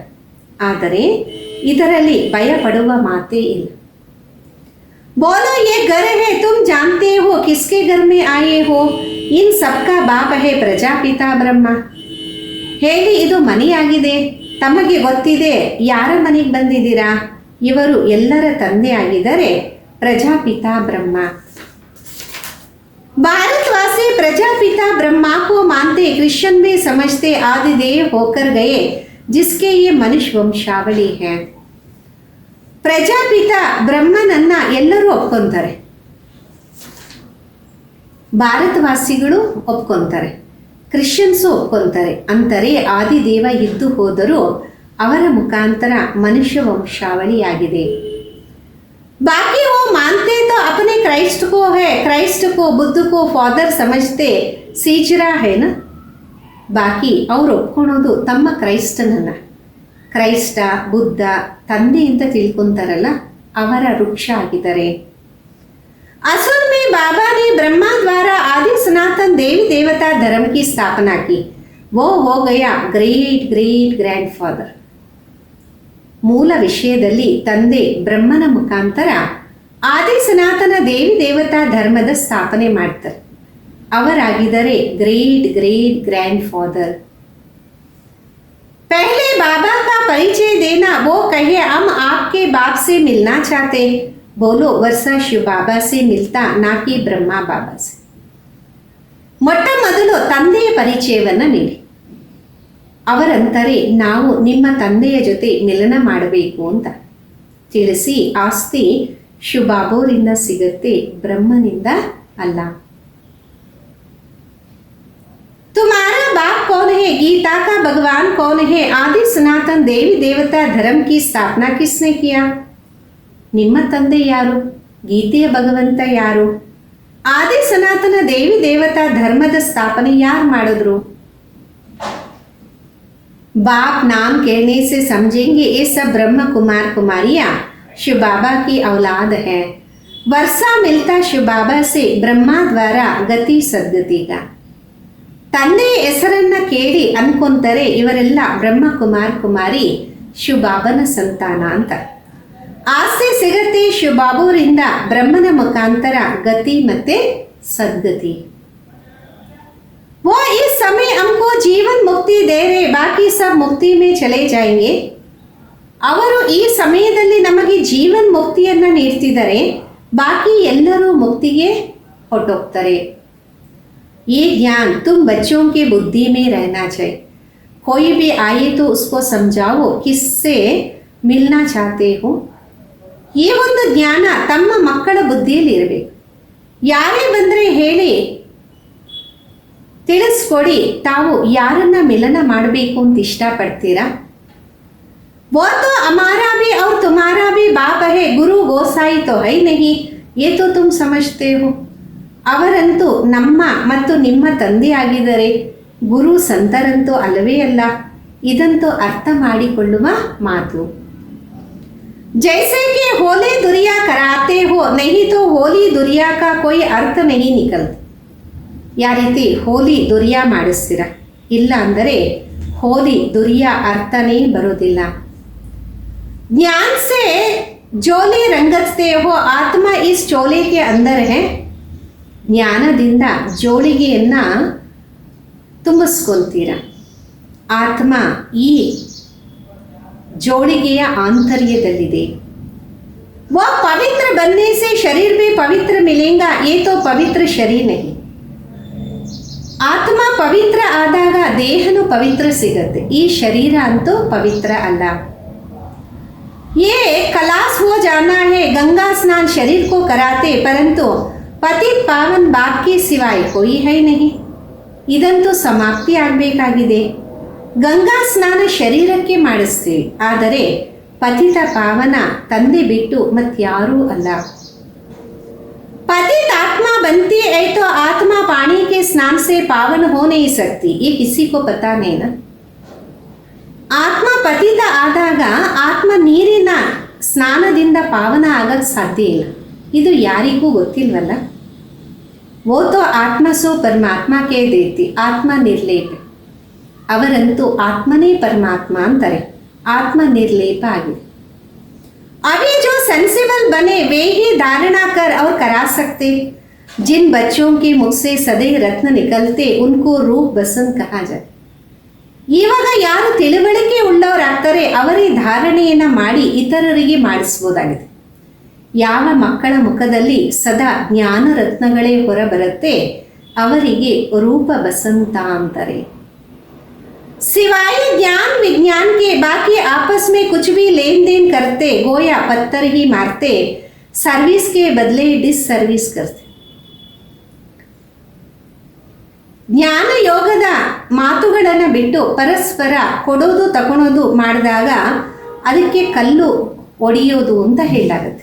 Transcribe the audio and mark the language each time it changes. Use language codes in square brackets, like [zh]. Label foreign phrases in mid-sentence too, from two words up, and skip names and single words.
[kn] ಆದರೆ ಇದರಲ್ಲಿ ಭಯ ಪಡುವ ಮಾತೇ ಇಲ್ಲ. [hi] बोलो ये घर है, तुम जानते हो किसके घर में आए हो, इन सबका बाप है प्रजापिता ब्रह्म. [kn] ಹೇಳಿ, ಇದು ಮನೆಯಾಗಿದೆ, ತಮಗೆ ಗೊತ್ತಿದೆ ಯಾರ ಮನೆಗೆ ಬಂದಿದ್ದೀರಾ, ಇವರು ಎಲ್ಲರ ತಂದೆ ಆಗಿದ್ದಾರೆ ಪ್ರಜಾಪಿತಾ ಬ್ರಹ್ಮ. [hi] भारतवासी प्रजापिता ब्रह्मा को मानते, क्रिश्चियन भी समझते आदिदेव होकर गए जिसके ये मनुष्य वंशावली है. [kn] ಪ್ರಜಾಪಿತ ಬ್ರಹ್ಮನನ್ನ ಎಲ್ಲರೂ ಒಪ್ಕೊಂತಾರೆ, ಭಾರತವಾಸಿಗಳು ಒಪ್ಕೊಂತಾರೆ, ಕ್ರಿಶ್ಚಿಯನ್ಸು ಒಪ್ಕೊಂತಾರೆ. ಅಂತಾರೆ ಆದಿದೇವ ಇದ್ದು ಹೋದರೂ ಅವರ ಮುಖಾಂತರ ಮನುಷ್ಯ ವಂಶಾವಳಿಯಾಗಿದೆ. [hi] बाकी वो मानते तो अपने क्राइस्ट को है, क्राइस्ट को बुद्ध को फादर समझते, सीजरा है ना. [kn] ಬಾಕಿ ಅವರು ಒಪ್ಕೊಳೋದು ತಮ್ಮ ಕ್ರೈಸ್ತನನ್ನ, ಕ್ರೈಸ್ತ ಬುದ್ಧ ತಂದೆ ಅಂತ ತಿಳ್ಕೊಂತಾರಲ್ಲ, ಅವರ ವೃಕ್ಷ ಆಗಿದ್ದಾರೆ. [hi] असुर में बाबा ने ब्रह्मा द्वारा आदि सनातन देवी देवता धर्म की स्थापना की, वो हो गया [en] great great grand father. [kn] ಮೂಲ ವಿಷಯದಲ್ಲಿ ತಂದೆ ಬ್ರಹ್ಮನ ಮುಖಾಂತರ ಆದಿ ಸನಾತನ ದೇವಿ ದೇವತಾ ಧರ್ಮದ ಸ್ಥಾಪನೆ ಮಾಡ್ತಾರೆ, ಅವರಾಗಿದ್ದಾರೆ [en] great great grand father. [hi] पहले बाबा का परिचय देना, वो कहे हम आपके बाप से मिलना चाहते, बोलो वर्षा शिव बाबा से मिलता, ना कि ब्रह्मा बाबा से. [kn] ಮೊಟ್ಟ ಮೊದಲು ತಂದೆಯ ಪರಿಚಯವನ್ನು ನೀಡಿ. ಅವರಂತಾರೆ ನಾವು ನಿಮ್ಮ ತಂದೆಯ ಜೊತೆ ಮಿಲನ ಮಾಡಬೇಕು ಅಂತ ತಿಳಿಸಿ, ಆಸ್ತಿ ಶಿವಬಾಬೋರಿಂದ ಸಿಗುತ್ತೆ, ಬ್ರಹ್ಮನಿಂದ ಅಲ್ಲ. [hi] तुम्हारा बाप कौन है, गीता का भगवान कौन है, आदि सनातन देवी देवता धर्म की स्थापना किसने किया. [kn] ನಿಮ್ಮ ತಂದೆ ಯಾರು, ಗೀತೆಯ ಭಗವಂತ ಯಾರು, ಆದಿ ಸನಾತನ ದೇವಿ ದೇವತಾ ಧರ್ಮದ ಸ್ಥಾಪನೆ ಯಾರು ಮಾಡಿದ್ರು. [hi] बाप नाम कहने से समझेंगे ये सब ब्रह्म कुमार कुमारियाँ शिव बाबा की औलाद है. वर्षा मिलता शिव बाबा से ब्रह्मा द्वारा गति सद्गति का. [kn] ತಂದೆಯ ಹೆಸರನ್ನ ಕೇಳಿ ಅನ್ಕೊಂತಾರೆ ಇವರೆಲ್ಲ ಬ್ರಹ್ಮ ಕುಮಾರ್ ಕುಮಾರಿ ಶಿವ ಬಾಬನ ಸಂತಾನ ಅಂತ. ಆಸ್ತಿ ಸಿಗತ್ತೆ ಶಿವ ಬಾಬುರಿಂದ ಬ್ರಹ್ಮನ ಮುಖಾಂತರ ಗತಿ ಮತ್ತೆ ಸದ್ಗತಿ. [hi] वो इस समय हमको जीवन मुक्ति दे रहे, बाकी सब मुक्ति में चले जाएंगे. [kn] ಅವರು ಈ ಸಮಯದಲ್ಲಿ ನಮಗೆ ಜೀವನ್ ಮುಕ್ತಿಯನ್ನ ನೀಡ್ತಿದ್ದಾರೆ, ಬಾಕಿ ಎಲ್ಲರೂ ಮುಕ್ತಿಗೆ ಹೊರಟೋಗ್ತಾರೆ. [hi] ये ज्ञान तुम बच्चों के बुद्धि में रहना चाहिए. कोई भी आए तो उसको समझाओ किससे मिलना चाहते हो. [kn] ಈ ಒಂದು ಜ್ಞಾನ ತಮ್ಮ ಮಕ್ಕಳ ಬುದ್ಧಿಯಲ್ಲಿ ಇರಬೇಕು. ಯಾರೇ ಬಂದರೆ ಹೇಳಿ ತಿಳಿಸ್ಕೊಡಿ, ತಾವು ಯಾರನ್ನ ಮಿಲನ ಮಾಡಬೇಕು ಅಂತ ಇಷ್ಟಪಡ್ತೀರಾ. [hi] वो तो हमारा भी और तुम्हारा भी बाप है, गुरु गोसाई तो है नहीं, ये तो तुम समझते हो. [kn] ಅವರಂತೂ ನಮ್ಮ ಮತ್ತು ನಿಮ್ಮ ತಂದೆ ಆಗಿದ್ದಾರೆ, ಗುರು ಸಂತರಂತೂ ಅಲ್ಲವೇ ಅಲ್ಲ, ಇದಂತೂ ಅರ್ಥ ಮಾಡಿಕೊಳ್ಳುವ ಮಾತು. [hi] जैसे कि होली दुरिया कराते हो, नहीं तो होली दुरिया का कोई अर्थ नहीं निकलता. [kn] ಯಾವ ರೀತಿ ಹೋಲಿ ದುರಿಯಾ ಮಾಡಿಸ್ತೀರ, ಇಲ್ಲ ಅಂದರೆ ಹೋಲಿ ದುರಿಯಾ ಅರ್ಥನೇ ಬರೋದಿಲ್ಲ. [hi] ज्ञान से झोली रंगते हो, आत्मा इस चोले के अंदर है. [kn] ಜ್ಞಾನದಿಂದ ಜೋಳಿಗೆಯನ್ನ ತುಂಬಿಸ್ಕೊಳ್ತೀರ, ಆತ್ಮ ಈ ಜೋಳಿಗೆಯ ಆಂತರ್ಯದಲ್ಲಿದೆ. [hi] वो पवित्र बनने से शरीर भी पवित्र मिलेगा, ये तो पवित्र शरीर नहीं. [kn] ಆತ್ಮ ಪವಿತ್ರ ಆದಾಗ ದೇಹನು ಪವಿತ್ರ ಸಿಗುತ್ತೆ, ಈ ಶರೀರ ಅಂತೂ ಪವಿತ್ರ ಅಲ್ಲ. [hi] ये खलास हो जाना है, गंगा स्नान शरीर को कराते, परंतु पतित पावन बाप के सिवाय कोई है नहीं. [kn] ಇದಂತೂ ಸಮಾಪ್ತಿ ಆಗಬೇಕಾಗಿದೆ. ಗಂಗಾ ಸ್ನಾನ ಶರೀರಕ್ಕೆ ಮಾಡಿಸ್ತೀವಿ, ಆದರೆ ಪತಿತ ಪಾವನ ತಂದೆ ಬಿಟ್ಟು ಮತ್ಯಾರೂ ಅಲ್ಲ. [hi] पतित आत्मा बनती है तो आत्मा पानी के स्नान से पावन हो नहीं सकती, ये किसी को पता नहीं ना. [kn] ಆತ್ಮ ಪತಿತ ಆದಾಗ ಆತ್ಮ ನೀರಿನ ಸ್ನಾನದಿಂದ ಪಾವನ ಆಗಕ್ಕೆ ಸಾಧ್ಯ ಇಲ್ಲ. ಇದು ಯಾರಿಗೂ ಗೊತ್ತಿಲ್ವಲ್ಲ. [hi] वो तो आत्मा सो परमात्मा के देती आत्मा निर्लेप. [kn] ಅವರಂತೂ ಆತ್ಮನೇ ಪರಮಾತ್ಮ ಅಂತಾರೆ. ಆತ್ಮ ನಿರ್ಲೇಪ ಆಗಿದೆ. [hi] अभी जो सेंसिबल बने वे ही धारणा कर और करा सकते. जिन बच्चों के मुख से सदैव रत्न निकलते उनको रूप बसंत कहा जाए. [kn] ಇವಾಗ ಯಾರು ತಿಳುವಳಿಕೆ ಉಳ್ಳವರಾಗ್ತಾರೆ ಅವರೇ ಧಾರಣೆಯನ್ನು ಮಾಡಿ ಇತರರಿಗೆ ಮಾಡಿಸ್ಬೋದಾಗಿದೆ. ಯಾವ ಮಕ್ಕಳ ಮುಖದಲ್ಲಿ ಸದಾ ಜ್ಞಾನ ರತ್ನಗಳೇ ಹೊರಬರುತ್ತೆ ಅವರಿಗೆ ರೂಪ ಬಸಂತ ಅಂತಾರೆ. [hi] सिवाय ज्ञान विज्ञान के बाकी आपस में कुछ भी लेन देन करते गोया पत्थर ही मारते, सर्विस के बदले [en] dis service [hi] करते. [kn] ಜ್ಞಾನ ಯೋಗದ ಮಾತುಗಳನ್ನು ಬಿಟ್ಟು ಪರಸ್ಪರ ಕೊಡೋದು ತಗೊಳೋದು ಮಾಡಿದಾಗ ಅದಕ್ಕೆ ಕಲ್ಲು ಒಡೆಯೋದು ಅಂತ ಹೇಳಲಾಗುತ್ತೆ.